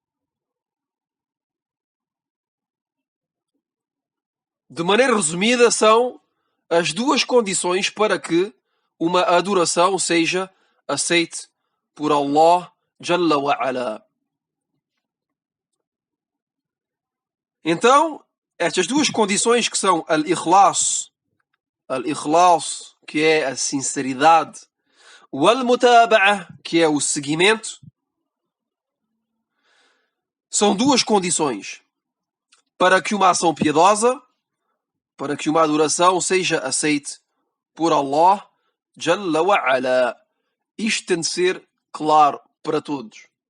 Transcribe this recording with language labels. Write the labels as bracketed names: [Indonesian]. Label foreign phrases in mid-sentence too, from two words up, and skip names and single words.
[Portuguese] De maneira resumida, são as duas condições para que uma adoração seja aceite por Allah [Arabic] جل وعلا. [Portuguese] Então, estas duas condições que são al-ikhlas, que é a sinceridade, o al-mutaba'a, que é o seguimento, são duas condições para que uma ação piedosa, para que uma adoração seja aceite por Allah [Arabic] جل وعلا. [Portuguese] Isto tem de ser claro para todos.